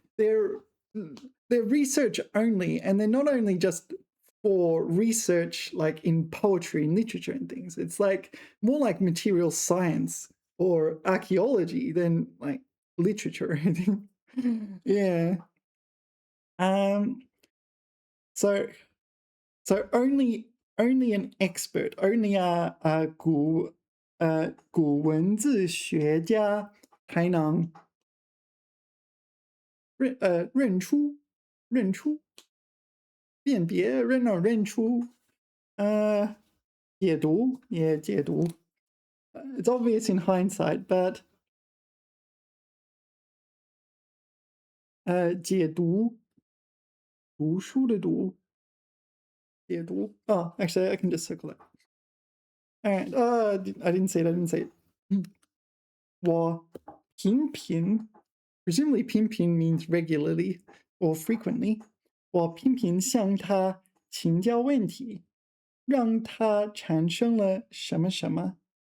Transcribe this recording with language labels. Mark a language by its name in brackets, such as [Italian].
[English] They're research only, and they're not only just for research like in poetry and literature and things. It's like more like material science or archaeology than like literature or anything. Yeah. So only an expert, only a [Chinese] 古文字学家才能认出辨别认出解读也解读。 [English] It's obvious in hindsight, but [Chinese] 解读读书的读解读。 [English] Oh, actually, I can just circle it. All right. I didn't say it. 我频频 presumably 频频 means regularly or frequently. [Chinese] 我频频向他请教问题，让他产生了什么什么。